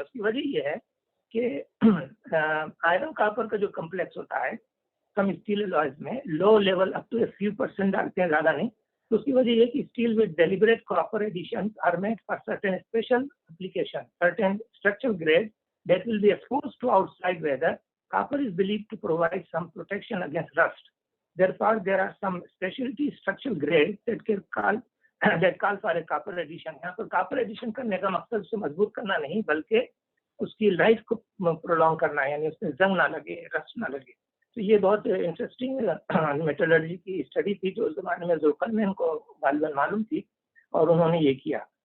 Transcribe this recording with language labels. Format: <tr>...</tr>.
<ur>اس کی وجہ یہ ہے کہ آئرن کاپر کا جو کمپلیکس ہوتا ہے کم اسٹیل الوائز میں low level up to a few % ڈالتے ہیں، زیادہ نہیں. تو اس کی وجہ یہ کہ</ur> <en>Steel with deliberate copper additions are made for certain special application certain structural grade that will be exposed to outside weather. Copper is believed to provide some protection against rust. Therefore, there are some specialty structural grades that call for a copper addition.</en> <ur>یہاں پر copper edition کرنے کا مقصد اسے مضبوط کرنا نہیں بلکہ اس کی لائف کو پرولونگ کرنا ہے، یعنی اس میں زنگ نہ لگے، رسٹ نہ لگے. تو یہ بہت انٹرسٹنگ میٹالرجی کی اسٹڈی تھی جو اس زمانے میں ذوالقرنین کو غالباً معلوم تھی، اور انہوں نے یہ کیا.</ur>